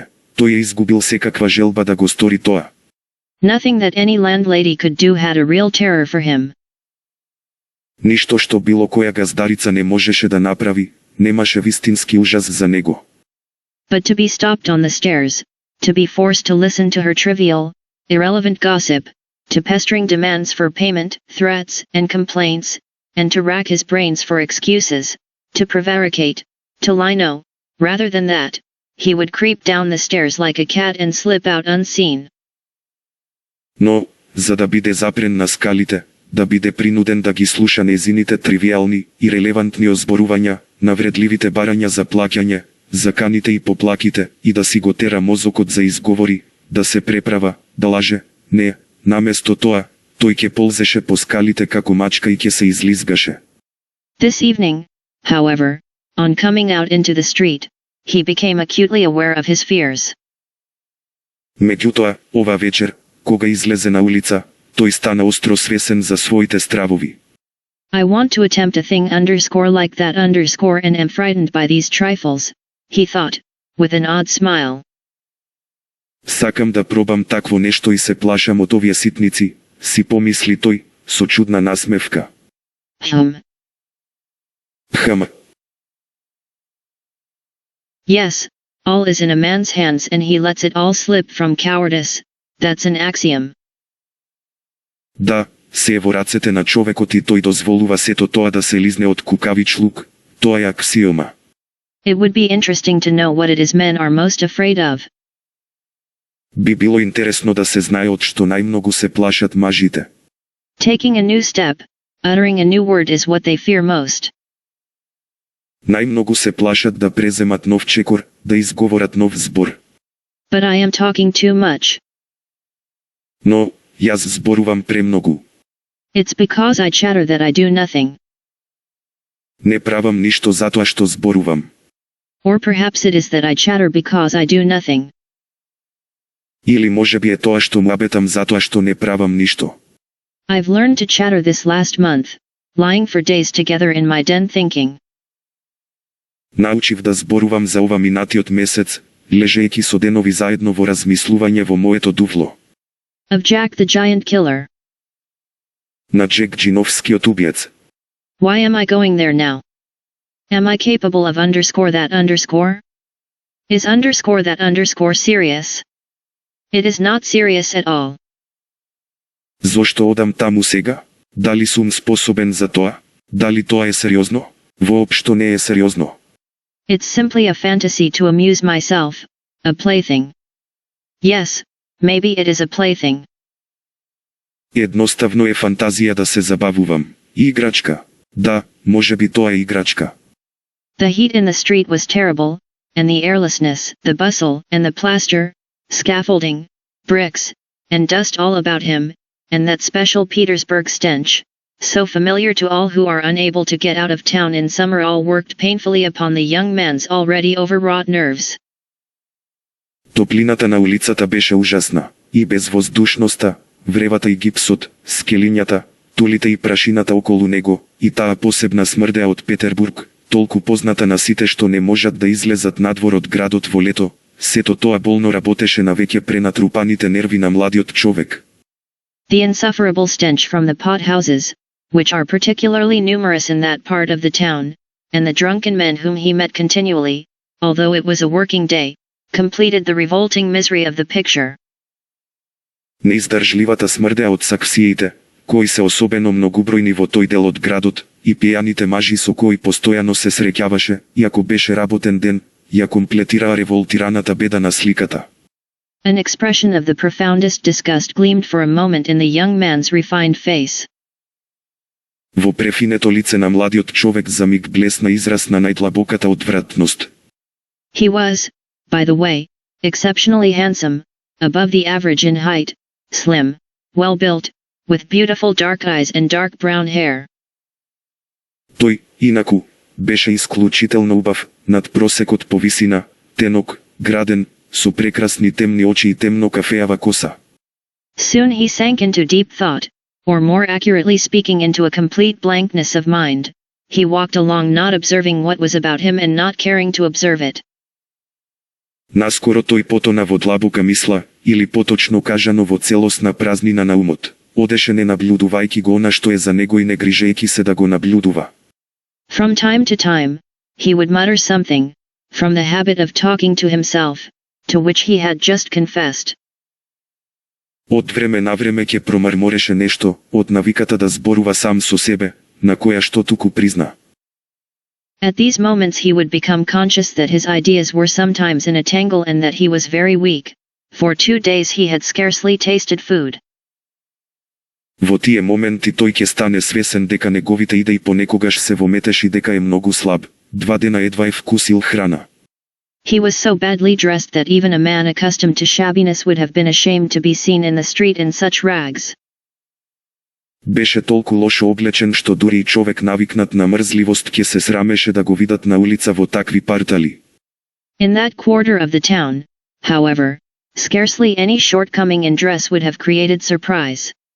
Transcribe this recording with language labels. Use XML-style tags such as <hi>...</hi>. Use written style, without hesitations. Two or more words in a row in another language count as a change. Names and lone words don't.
<mk>Тој ја изгубил секаква желба да го стори тоа.</mk> <en>Nothing that any landlady could do had a real terror for him.</en> <mk>Ништо што било која газдарица не можеше да направи, немаше вистински ужас за него.</mk> <en>But to be stopped on the stairs, to be forced to listen to her trivial, irrelevant gossip, to pestering demands for payment, threats, and complaints, and to rack his brains for excuses, to prevaricate, to lie no, rather than that, he would creep down the stairs like a cat and slip out unseen.</en> <mk>Но, за да биде запрен на скалите, да биде принуден да ги слуша незините тривиални и релевантни озборувања, навредливите барања за плаќање, заканите и поплаките, и да си го тера мозокот за изговори, да се преправа, да лаже, не, наместо тоа, тој ќе ползеше по скалите како мачка и ќе се излизгаше.</mk> <en>This evening, however, on coming out into the street, he became acutely aware of his fears.</en> <mk>Меѓутоа, ова вечер, кога излезе на улица, тој стана остро свесен за своите стравови.</mk> <en>I want to attempt a thing like that and am frightened by these trifles, he thought, with an odd smile.</en> <mk>Сакам да пробам такво нешто и се плашам од овие ситници, си помисли тој, со чудна насмевка. Хм.</mk> <en>Yes, all is in a man's hands and he lets it all slip from cowardice, that's an axiom.</en> <mk>Да, се е во рацете на човекот и тој дозволува сето тоа да се лизне од кукавичлук, тоа е аксиома.</mk> <en>It would be interesting to know what it is men are most afraid of.</en> <mk>Би било интересно да се знае од што најмногу се плашат мажите.</mk> <en>Taking a new step, uttering a new word is what they fear most.</en> <mk>Најмногу се плашат да преземат нов чекор, да изговорат нов збор.</mk> <en>But I am talking too much.</en> <mk>Но, Јас зборувам премногу.</mk> <en>It's because I chatter that I do nothing.</en> <mk>Не правам ништо затоа што зборувам.</mk> <en>Or perhaps it is that I chatter because I do nothing.</en> <mk>Или можеби е тоа што муабетам затоа што не правам ништо.</mk> <en>I've learned to chatter this last month, lying for days together in my den thinking.</en> <mk>Научив да зборувам за ова минатиот месец, лежејќи со денови заедно во размислување во моето дуфло.</mk> <en>Of Jack the Giant Killer.</en> <mk>На Джек Джиновскиот убиец.</mk> <en>Why am I going there now? Am I capable of underscore that underscore? Is underscore that underscore serious? It is not serious at all.</en> <mk>Зошто одам таму сега? Дали сум способен за тоа? Дали тоа е сериозно? Воопшто не е сериозно.</mk> <en>It's simply a fantasy to amuse myself, a plaything. Yes, maybe it is a plaything.</en> <mk>Едноставно е фантазија да се забавувам. Играчка. Да, можеби тоа е играчка.</mk> <en>The heat in the street was terrible, and the airlessness, the bustle, and the plaster, scaffolding, bricks, and dust all about him, and that special Petersburg stench, so familiar to all who are unable to get out of town in summer, all worked painfully upon the young man's already overwrought nerves.</en> <mk>Топлината на улицата беше ужасна, и безвоздушноста, вревата и гипсот, скелињата, тулите и прашината околу него, и таа посебна смрдеа од Петербург, толку позната на сите што не можат да излезат надвор од градот во лето, сето тоа болно работеше на веќе пренатрупаните нерви на младиот човек.</mk> <en>The insufferable stench from the pot houses, which are particularly numerous in that part of the town, and the drunken men whom he met continually, although it was a working day, completed the revolting misery of the picture.</en> <mk>Неиздржливата смрдеа од саксиите, кои се особено многубројни во тој дел од градот, и пијаните мажи со кои постојано се среќаваше, иако беше работен ден, ја комплетираа револтираната беда на сликата.</mk> <en>An expression of the profoundest disgust gleamed for a moment in the young man's refined face.</en> <mk>Во префинето лице на младиот човек за миг блесна израз на најдлабоката одвратност.</mk> <en>He was, by the way, exceptionally handsome, above the average in height, slim, well-built, with beautiful dark eyes and dark brown hair.</en> <mk>Тој, инаку, беше исклучително убав, над просекот по висина, тенок, граден, со прекрасни темни очи и темно кафеава коса.</mk> <en>Soon he sank into deep thought, or more accurately speaking into a complete blankness of mind. He walked along not observing what was about him and not caring to observe it.</en> <mk>Наскоро тој потона во длабока мисла, или поточно кажано во целосна празнина на умот. Одеше не наблюдувајќи го она што е за него и не грижејќи се да го наблюдува.</mk> <en>From time to time, he would mutter something, from the habit of talking to himself, to which he had just confessed.</en> <mk>Од време на време ќе промрмореше нешто, од навиката да зборува сам со себе, на која што туку призна.</mk> <en>At these moments he would become conscious that his ideas were sometimes in a tangle and that he was very weak. For 2 days he had scarcely tasted food.</en> <mk>Во тие моменти тој ќе стане свесен дека неговите идеи понекогаш се вометеш и дека е многу слаб. 2 дена едва е вкусил храна.</mk> <en>He was so badly dressed that even a man accustomed to shabbiness would have been ashamed to be seen in the street in such rags.</en> <mk>Беше толку лошо облечен што дури и човек навикнат на мрзливост ќе се срамеше да го видат на улица во такви партали.</mk> <en>In that quarter of the town, however, scarcely any shortcoming in dress would have created surprise.</en>